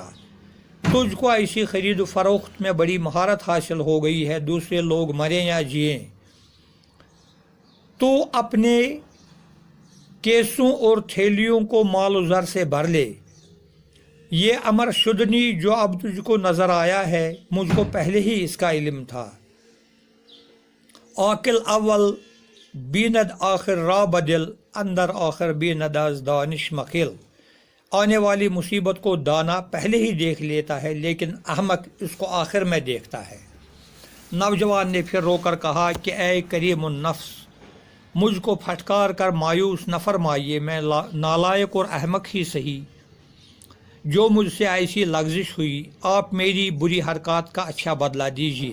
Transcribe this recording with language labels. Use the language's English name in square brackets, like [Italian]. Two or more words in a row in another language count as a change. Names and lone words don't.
[Urdu] تجھ کو ایسی خرید و فروخت میں بڑی مہارت حاصل ہو گئی ہے، دوسرے لوگ مریں یا جئیں تو اپنے کیسوں اور تھیلیوں کو مال و زر سے بھر لے۔ یہ امر شدنی جو اب تجھ کو نظر آیا ہے، مجھ کو پہلے ہی اس کا علم تھا۔ [Persian] عاقل اول بیند آخر را بدل، اندر آخر بیند از دانش مخل۔ [Urdu] آنے والی مصیبت کو دانا پہلے ہی دیکھ لیتا ہے، لیکن احمق اس کو آخر میں دیکھتا ہے۔ نوجوان نے پھر رو کر کہا کہ اے کریم النفس، مجھ کو پھٹکار کر مایوس نہ فرمائیے، میں نالائق اور احمق ہی سہی جو مجھ سے ایسی لغزش ہوئی، آپ میری بری حرکات کا اچھا بدلہ دیجیے۔